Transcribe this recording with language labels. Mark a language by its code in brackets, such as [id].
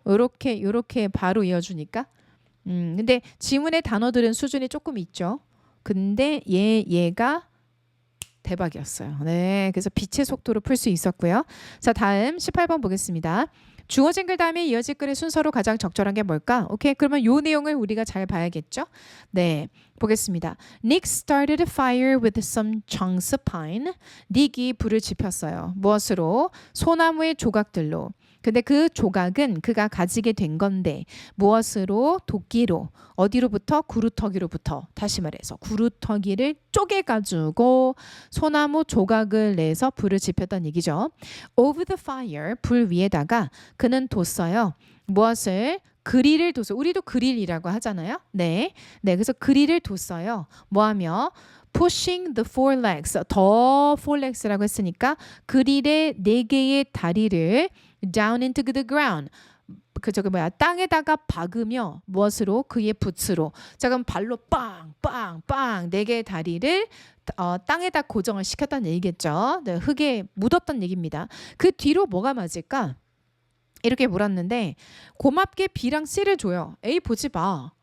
[ko] 요렇게 바로 이어주니까. 근데 지문의 단어들은 수준이 조금 있죠. 근데 얘가 대박이었어요. 네, 그래서 빛의 속도로 풀 수 있었고요. 자, 다음 18번 보겠습니다. 주어진 글 다음에 이어질 글의 순서로 가장 적절한 게 뭘까? 오케이, 그러면 요 내용을 우리가 잘 봐야겠죠? 네, 보겠습니다. [en] Nick started a fire with some chunks of pine. [ko] 닉이 불을 지폈어요. 무엇으로? 소나무의 조각들로. 근데 그 조각은 그가 가지게 된 건데 무엇으로? 도끼로. 어디로부터? 구루터기로부터. 다시 말해서 구루터기를 쪼개가지고 소나무 조각을 내서 불을 지폈던 얘기죠. [en] Over the fire, [ko] 불 위에다가 그는 뒀어요. 무엇을? 그릴을 뒀어요. 우리도 그릴이라고 하잖아요. 네, 그래서 그릴을 뒀어요. 뭐하며? [en] pushing the four legs, 더 four legs라고 [ko] 했으니까 그릴의 4개의 다리를 [en] down into the ground. [ko] 땅에다가 박으며 무엇으로? 그의 붓으로. 자, 그럼 발로 빵빵빵 4개의 다리를 땅에다 고정을 시켰다는 얘기겠죠. 네, 흙에 묻었던 얘기입니다. 그 뒤로 뭐가 맞을까? 이렇게 물었는데 고맙게 B랑 C를 줘요. A 보지 마.